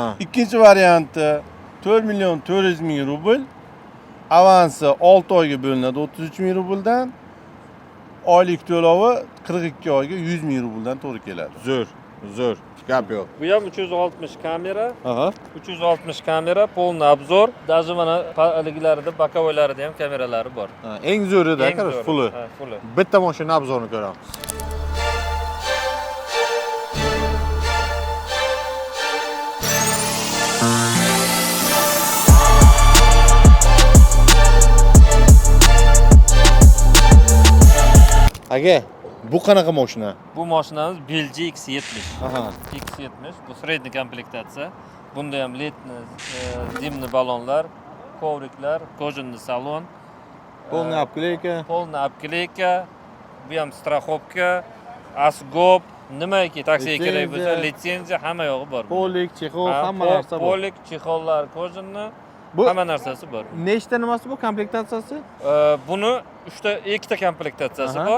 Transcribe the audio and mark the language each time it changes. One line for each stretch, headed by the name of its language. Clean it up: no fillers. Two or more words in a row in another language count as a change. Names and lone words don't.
Uzbek: Ikkinchi varianti 4 million 400 ming rubl. Avansi 6 oyga bo'linadi 33 ming rubldan. Oylik to'lovi 42 oyga 100 ming rubldan to'g'ri keladi. Zo'r. Gap yo'q. Bu ham 360 kamera. Aha. 360 kamera,
Russian: полный обзор.
Uzbek: Даже mana haligilarida, bokovoylarida ham kameralari bor. Eng zo'rida, Eng qara, zo'ri. fulli. Ha, fulli. Bitta mashina obzorini ko'ramiz. Aka, bu qanaqa mashina? Bu mashinamiz BLG X70. Aha. X70 bu средний komplektatsiya. Bunda ham letni, zimni balonlar, kovriklar, кожаный salon,
Russian: Полная обклейка. полная обклейка,
Uzbek: bu ham страховка, asgob, nimaiki taksiga kerak bo'lsa, litsenziya hamma yo'g'i bor. Polik, chexol, hamma narsa bor. Polik, chexollar, kojinni Bu hamma narsasi bor. nechta nimasi bu komplektatsiyasi? Buni ikkita komplektatsiyasi bor.